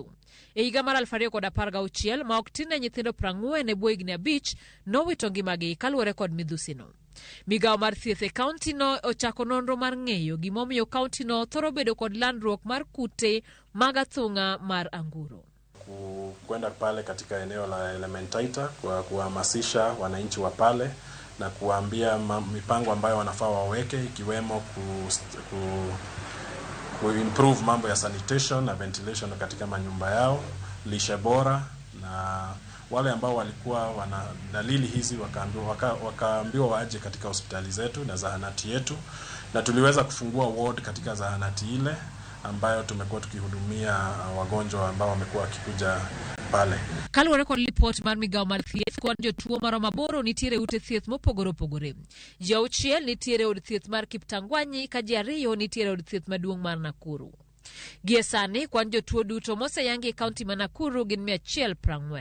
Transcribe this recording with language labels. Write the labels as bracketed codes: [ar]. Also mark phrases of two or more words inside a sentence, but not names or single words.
[luo] E higa mar 2016 ma ok tin ne nyithindo 40 e bwo higni 5 nowito ngimagi kaluwore kod midhusi no. Migawo mar thieth e kaunti no ochako nonro mar ng'eyo gimomiyo kaunti no thoro bedo kod landruok mar kute mag athung'a mar anguro. [sw] Kwenda pale katika eneo la Elementaita kwa kuhamasisha wananchi wa pale na kuambia mipango ambayo wanafaa waweke ikiwemo improve mambo ya sanitation na ventilation katika manyumba yao, lishe bora, na wale ambao walikuwa wana dalili hizi wakaambiwa waje katika hospitali zetu na zahanati yetu, na tuliweza kufungua ward katika zahanati ile ambayo tumekuwa tukihudumia wagonjwa ambao wamekuwa wakikuja pale. [luo] Kaluwore kod report mar migawo mar thieth kod jotuo maromo 8 nitiere ute thieth mopogore opogore. Ji 6 nitiere od thieth mar Kiptangwanyi ka ji 2 nitiere od thieth maduong' mar Nakuru. Gie sani kwan jotuo duto moseyangi e kaunti ma Nakuru gin 140.